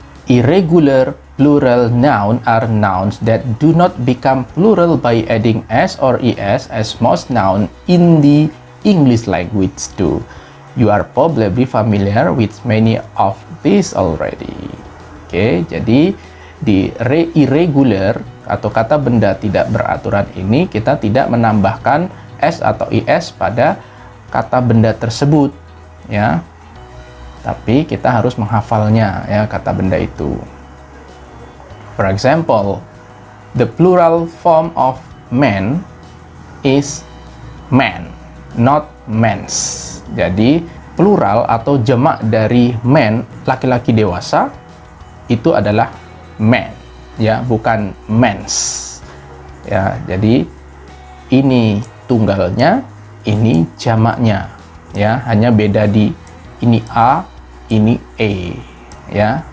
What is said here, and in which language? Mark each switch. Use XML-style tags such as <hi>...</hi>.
<en>Irregular plural noun are nouns that do not become plural by adding s or es as most noun in the English language do. You are probably familiar with many of these already.</en> <id>Jadi di irregular atau kata benda tidak beraturan ini kita tidak menambahkan s atau is pada kata benda tersebut, ya. Tapi kita harus menghafalnya, ya, kata benda itu.</id> <en>For example, the plural form of man is man, not mens.</en> <id>Jadi plural atau jamak dari man, laki-laki dewasa, itu adalah man, ya, bukan mens. Ya, jadi ini tunggalnya, ini jamaknya, ya, hanya beda di ini a, ini e, ya.</id>